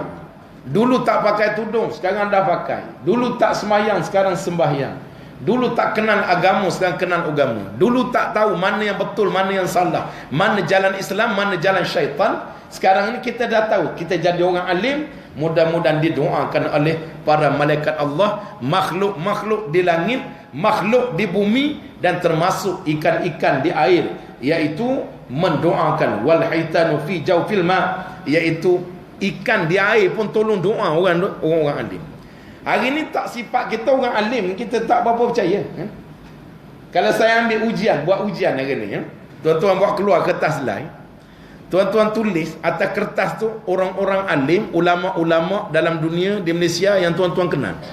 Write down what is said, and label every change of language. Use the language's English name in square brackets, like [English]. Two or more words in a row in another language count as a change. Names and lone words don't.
[Malay] Dulu tak pakai tudung, sekarang dah pakai. Dulu tak sembahyang, sekarang sembahyang. Dulu tak kenal agama, sekarang kenal agama. Dulu tak tahu mana yang betul, mana yang salah, mana jalan Islam, mana jalan syaitan. Sekarang ini kita dah tahu. Kita jadi orang alim, mudah-mudahan didoakan oleh para malaikat Allah, makhluk-makhluk di langit, makhluk di bumi, dan termasuk ikan-ikan di air, iaitu mendoakan [Arabic] والحيتان في جوف الماء, [Malay] iaitu ikan di air pun tolong doa orang alim. Hari ni tak sifat kita orang alim, kita tak berapa percaya kan? Kalau saya ambil buat ujian hari ni ya? Tuan-tuan buat keluar kertas lain, tuan-tuan tulis atas kertas tu orang-orang alim, ulama-ulama dalam dunia di Malaysia yang tuan-tuan kenal.